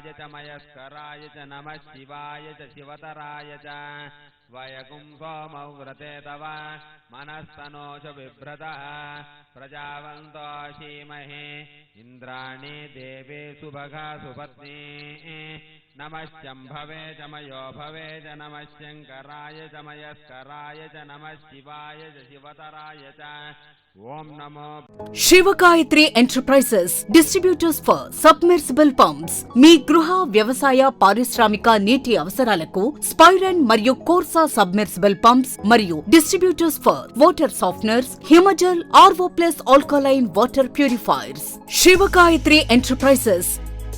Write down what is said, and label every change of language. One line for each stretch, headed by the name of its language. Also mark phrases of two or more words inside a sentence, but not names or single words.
Sanskrit: च मयस्कराय च नमः शिवाय च शिवतराय च वयगुं सोमव्रते तव मनस्तनोष बिभ्रतः प्रजावन्तो शीमहे इन्द्राणि देवे सुभगा सुपत्नी नमः शम्भवे च मयो भवे च नमः शङ्कराय च मयस्कराय च नमः शिवाय च शिवतराय च ॐ नमो
Telugu: శివగాయత్రి ఎంటర్ప్రైజెస్
English: distributors for submersible pumps
Telugu: మీ గృహ వ్యవసాయ పారిశ్రామిక నీటి అవసరాలకు స్పైరన్ మరియు కోర్సా
English: submersible pumps
Telugu: మరియు
English: distributors for water softeners
Telugu: హిమజల్ ఆర్వో ప్లస్
English: alkaline water purifiers
Telugu: శివగాయత్రి ఎంటర్ప్రైజెస్